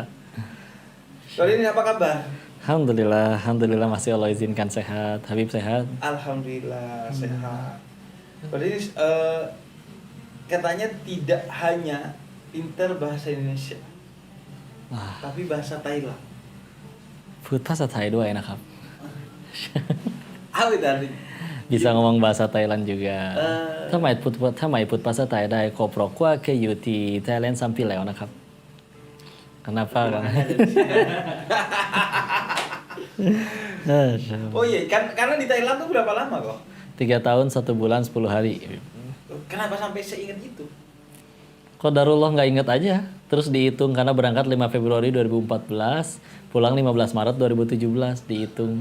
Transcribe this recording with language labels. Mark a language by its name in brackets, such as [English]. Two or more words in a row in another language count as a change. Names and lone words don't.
[Indonesian] Kodenis apa kabar? Alhamdulillah masih Allah izinkan sehat. Habib sehat? Alhamdulillah sehat. Kodenis katanya tidak hanya pinter bahasa Indonesia, tapi bahasa Thailand. [Thai] พูดภาษาไทยด้วยนะครับ [Indonesian] Apa itu artinya? Bisa ngomong bahasa Thailand juga. [Thai] ถ้าหมายพูดภาษาไทยได้ก็เพราะว่าเคยอยู่ที่ Thailand 3 ปีแล้วนะครับ [Indonesian] Kenapa kan? Oh iya, karena di Thailand tuh berapa lama kok? 3 tahun 1 bulan 10 hari. Kenapa sampai seingat itu? Qadarullah nggak inget aja. Terus dihitung karena berangkat 5 Februari 2014, pulang 15 Maret 2017 dihitung.